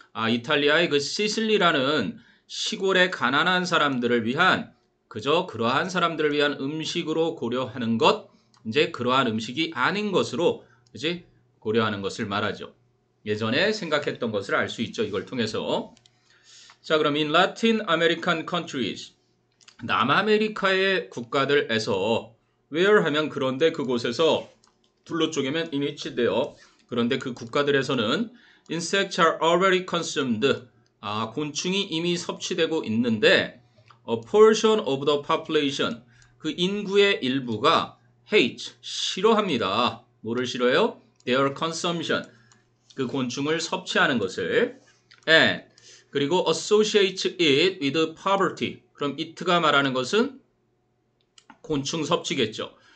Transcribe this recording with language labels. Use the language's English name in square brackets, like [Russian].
[Korean] 이탈리아의 그 시실리라는 시골의 가난한 사람들을 위한 그저 그러한 사람들을 위한 음식으로 고려하는 것 이제 그러한 음식이 아닌 것으로 그지 고려하는 것을 말하죠. 예전에 생각했던 것을 알 수 있죠. 이걸 통해서. 자, 그럼 [English] in Latin American countries [Korean] 남아메리카의 국가들에서 where 하면 그런데 그곳에서 둘로 쪼개면 in which인데요. 그런데 그 국가들에서는 [English] insects are already consumed. [Korean] 곤충이 이미 섭취되고 있는데 [English] a portion of the population [Korean] 그 인구의 일부가 hate 싫어합니다. 뭐를 싫어해요? [English] their consumption [Korean] 그 곤충을 섭취하는 것을 and 그리고 [English] associate it with poverty [Korean] 그럼 it가 말하는 것은 곤충 섭취겠죠.